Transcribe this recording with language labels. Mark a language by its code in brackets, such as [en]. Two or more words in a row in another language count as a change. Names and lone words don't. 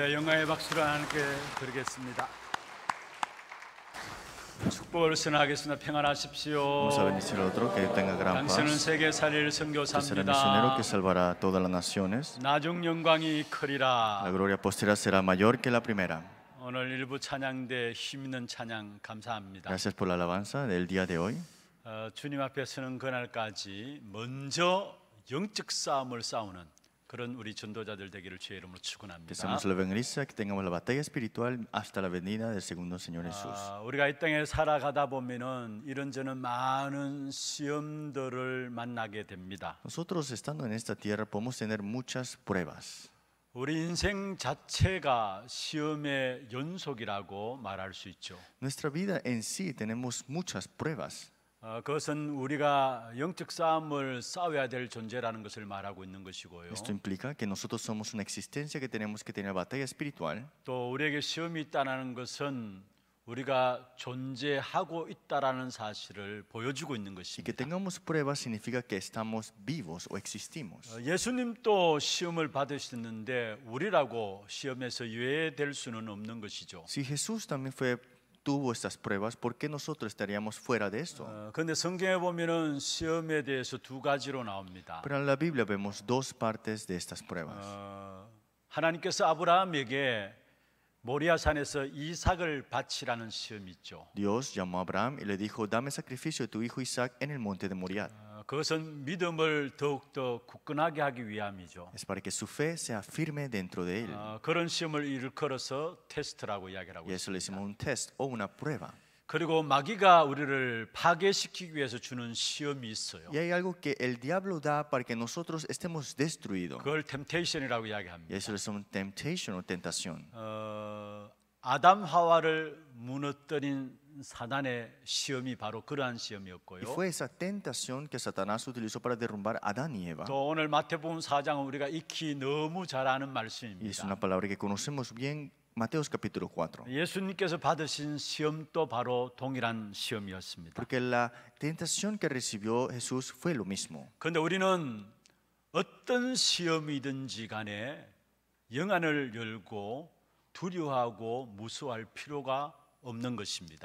[ko] 영광의 박수를 하나님께 드리겠습니다. 축복을 선하겠습니다. 평안하십시오. [es] Vamos a bendecir a otro que tenga gran [ko] 당신은 [es] paz. [ko] 세계 살릴 [es] Que será misionero [ko] 선교사입니다. [es] que salvará a todas las naciones. [ko] 나중 영광이 [es] La [ko] 크리라. [es] gloria postera será mayor que la primera. [ko] 오늘 일부 찬양대 힘있는 찬양 감사합니다. [es] Gracias por la alabanza del día de hoy. [ko] 주님 앞에 서는 그날까지 먼저 영적 싸움을 싸우는 그런 우리 전도자들 되기를 주의 이름으로 [es] Que [ko] 축원합니다. [es] seamos la evangelista, que tengamos la batalla espiritual hasta la venida del segundo Señor Jesús. [ko] 우리가 이 땅에 살아가다 보면은 이런저런 많은 시험들을 만나게 됩니다. [es] Nosotros estando en esta tierra podemos tener muchas pruebas. [ko] 우리 인생 자체가 시험의 연속이라고 말할 수 있죠. [es] Nuestra vida en sí tenemos muchas pruebas. [ko] 그것은 우리가 영적 싸움을 싸워야 될 존재라는 것을 말하고 있는 것이고요. [es] Esto implica que nosotros somos una existencia que tenemos que tener batalla espiritual. [ko] 또 우리에게 시험이 있다는 것은 우리가 존재하고 있다라는 사실을 보여주고 있는 [es] Y que [ko] 것입니다. [es] tengamos pruebas significa que estamos vivos o existimos. [ko] 예수님도 시험을 받으셨는데 우리라고 시험에서 유예될 수는 없는 것이죠. [es] Si Jesús también tuvo estas pruebas, ¿por qué nosotros estaríamos fuera de esto? [ko] 그런데 성경에 보면은 시험에 대해서 두 가지로 나옵니다. [es] Pero en la Biblia vemos dos partes de estas pruebas. [ko] 하나님께서 아브라함에게 모리아산에서 이삭을 바치라는 시험이 있죠. [es] Dios llamó a Abraham y le dijo, dame sacrificio de tu hijo Isaac en el monte de Moriah. [ko] 그것은 믿음을 더욱더 굳건하게 하기 위함이죠. [es] Es para que su fe sea firme dentro de él. [ko] 그런 시험을 일컬어서 테스트라고 이야기를 하고 [es] Y eso le [ko] 있습니다. [es] decimos un test o una prueba. [ko] 그리고 마귀가 우리를 파괴시키기 위해서 주는 시험이 있어요. [es] Y hay algo que el diablo da para que nosotros estemos destruidos. [ko] 그걸 템테이션이라고 [es] Y [ko] 이야기합니다. [es] eso le decimos temptation o tentación. [ko] 아담 하와를 무너뜨린 사단의 시험이 바로 그러한 [es] Y [ko] 시험이었고요. [es] fue esa tentación que Satanás utilizó para derrumbar a Adán y Eva. [ko] 또 오늘 마태복음 4장은 우리가 익히 너무 잘 아는 [es] Y es [ko] 말씀입니다. [es] una palabra que conocemos bien, Mateos capítulo 4. [ko] 예수님께서 받으신 시험도 바로 동일한 시험이었습니다. [es] Porque la tentación que recibió Jesús fue lo mismo. [ko] 그런데 우리는 어떤 시험이든지 간에 영안을 열고 두려워하고 무서워할 필요가 없는 것입니다.